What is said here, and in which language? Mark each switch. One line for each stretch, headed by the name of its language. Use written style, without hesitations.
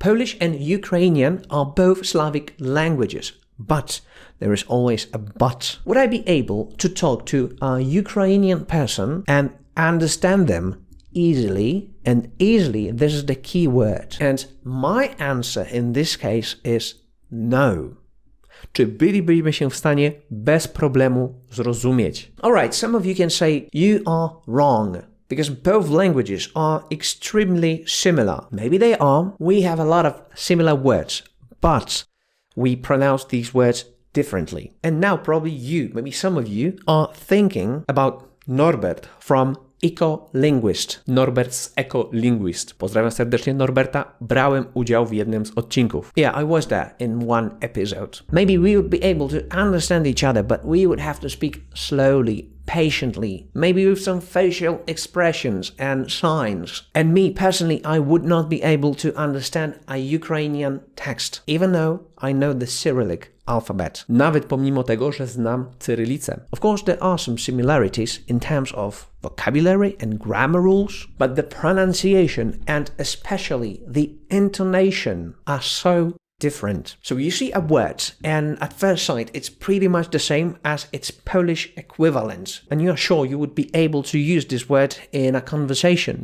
English: Polish and Ukrainian are both Slavic languages, but there is always a but. Would I be able to talk to a Ukrainian person and understand them easily? And easily, this is the key word. And my answer in this case is no.
Polish: Czy bylibyśmy się w stanie bez problemu zrozumieć?
English: Alright, some of you can say you are wrong because both languages are extremely similar. Maybe they are. We have a lot of similar words, but we pronounce these words differently. And now probably you, maybe some of you, are thinking about Norbert from Ecolinguist.
Polish: Norbert z Ecolinguist. Pozdrawiam serdecznie Norberta. Brałem udział w jednym z odcinków.
English: Yeah, I was there in one episode. Maybe we would be able to understand each other, but we would have to speak slowly, patiently, maybe with some facial expressions and signs. And me personally, I would not be able to understand a Ukrainian text, even though I know the Cyrillic alphabet.
Polish: Nawet pomimo tego, że znam cyrylicę.
English: Of course, there are some similarities in terms of vocabulary and grammar rules, but the pronunciation and especially the intonation are so different. So you see a word and at first sight it's pretty much the same as its Polish equivalent, and you're sure you would be able to use this word in a conversation.